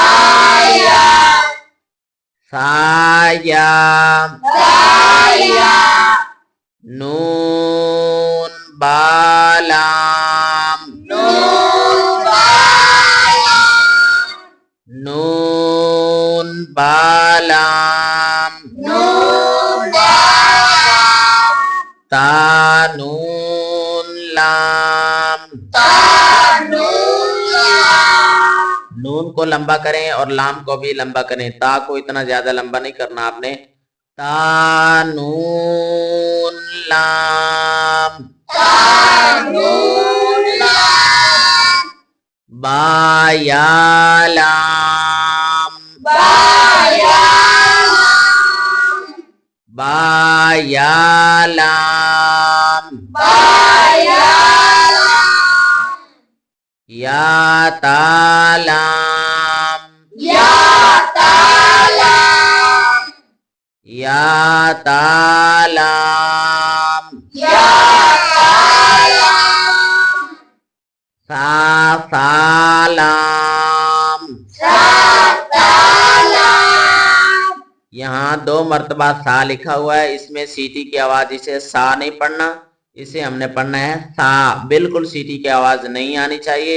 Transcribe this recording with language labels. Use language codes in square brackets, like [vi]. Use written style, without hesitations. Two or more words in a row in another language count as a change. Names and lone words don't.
[ur] سا یا نون بالام نون بالام تا نون لام نون کو لمبا کریں اور لام کو بھی لمبا کریں، تا کو اتنا زیادہ لمبا نہیں کرنا آپ نے۔ تا نون لام با یا لام با یا لام یا تا لام یا تا لام سا لام یہاں 2 مرتبہ سا لکھا ہوا ہے، اس میں سیٹی کی آواز، اسے سا نہیں پڑھنا، اسے ہم نے پڑھنا ہے سا، بالکل سیٹی کی آواز نہیں آنی چاہیے۔